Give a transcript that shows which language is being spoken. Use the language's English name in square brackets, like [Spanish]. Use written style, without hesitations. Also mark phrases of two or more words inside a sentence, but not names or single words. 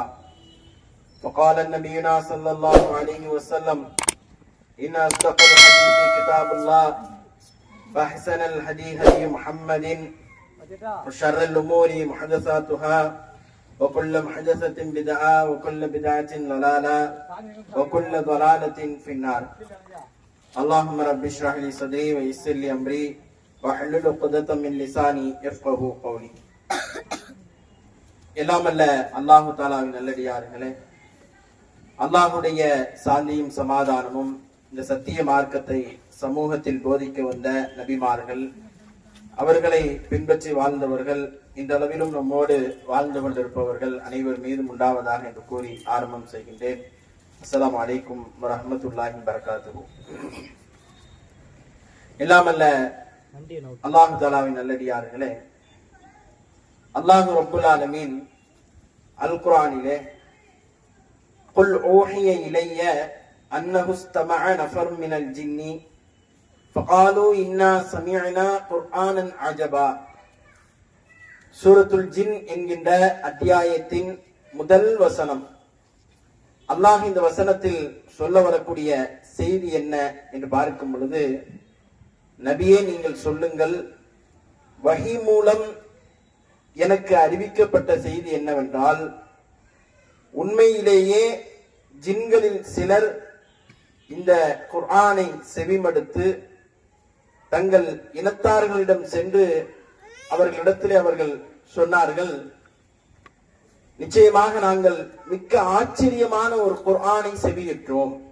[Arabic] فقال نبينا صلى الله عليه وسلم: إن أصدق الحديث كتاب الله فأحسن الهدي هدي محمد وشر الأمور محدثاتها وكل محدثة بدعة وكل بدعة ضلالة وكل ضلالة في النار. اللهم رب اشرح لي صدري ويسر لي أمري واحلل عقدة من لساني يفقهوا قولي. [Tamil] எல்லாம் அல்ல அல்லாஹு தஆலாவின் நல்லடியார்களே, அல்லாஹுடைய சாந்தியும் சமாதானமும் இந்த சத்திய மார்க்கத்தை சமூகத்தில் போதிக்க வந்த நபிமார்கள், அவர்களை பின்பற்றி வாழ்ந்தவர்கள், இந்த அளவிலும் நம்மோடு வாழ்ந்து கொண்டிருப்பவர்கள் அனைவர் மீதும் உண்டாவதாக என்று கூறி ஆரம்பம் செய்கின்றேன். [Arabic] السلام عليكم ورحمة الله وبركاته. [Tamil] எல்லாம் அல்ல அல்லாஹு தஆலாவின் நல்லடியார்களே, [Arabic] الله رب العالمين [Tamil] அல் குர்ஆனிலே [Arabic] قل أوحي إلي أنه استمع نفر من الجن فقالوا إنا سمعنا قرآنا عجبا. [Tamil] சூரத்துல் ஜின் என்கின்ற அத்தியாயத்தின் முதல் வசனம். அல்லாஹ் இந்த வசனத்தில் சொல்ல வரக்கூடிய செய்தி என்ன என்று பார்க்கும் பொழுது, நபியே நீங்கள் சொல்லுங்கள், வஹி மூலம் எனக்கு அறிவிக்கப்பட்ட செய்தி என்னவென்றால், உண்மையிலேயே ஜின்களில் சிலர் இந்த குர்ஆனை செவிமடுத்து தங்கள் இனத்தார்களிடம் சென்று அவர்களிடத்திலே அவர்கள் சொன்னார்கள், நிச்சயமாக நாங்கள் மிக்க ஆச்சரியமான ஒரு குர்ஆனை செவியிட்டோம்.